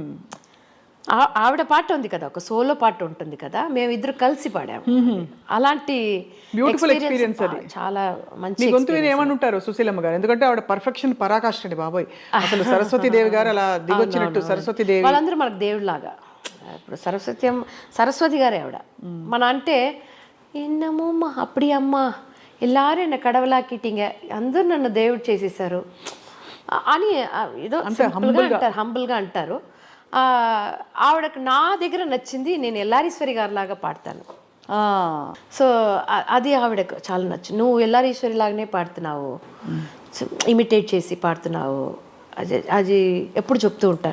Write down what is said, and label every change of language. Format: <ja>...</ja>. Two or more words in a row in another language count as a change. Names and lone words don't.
<te>ఆవిడ పాట ఉంది కదా, ఒక సోలో పాట ఉంటుంది కదా, మేమిద్దరు కలిసి పాడాము. అలాంటి</te> <en>beautiful experience అది.</en> <te>చాలా మంచి. గొంతు ఏమని ఉంటారు సుశీలమ్మ గారు? ఎందుకంటే ఆవిడ పర్ఫెక్షన్ పరాకాష్ఠ అండి బాబోయ్. అసలు సరస్వతి దేవి గారు అలా దిగొచ్చినట్టు. సరస్వతి దేవి వాళ్ళందరూ మనకు దేవుడిలాగా. ఇప్పుడు సరస్వతి గారే ఆవిడ. మన అంటే</te> <ta>என்னமோம்மா அப்படி அம்மா எல்லாரும் என்னை கடவுளாக்கிட்டீங்க,</ta> <te>అందరూ నన్ను దేవుడు చేసేసారు అని ఏదో హంబుల్గా అంటారు. ఆవిడకు నా దగ్గర నచ్చింది, నేను ఎల్లారీశ్వరి గారి లాగా పాడతాను. సో అది ఆవిడకు చాలా నచ్చింది. నువ్వు ఎల్లారీశ్వరి లాగానే పాడుతున్నావు, ఇమిటేట్ చేసి పాడుతున్నావు, అది ఎప్పుడు చెప్తూ ఉంటారు.</te>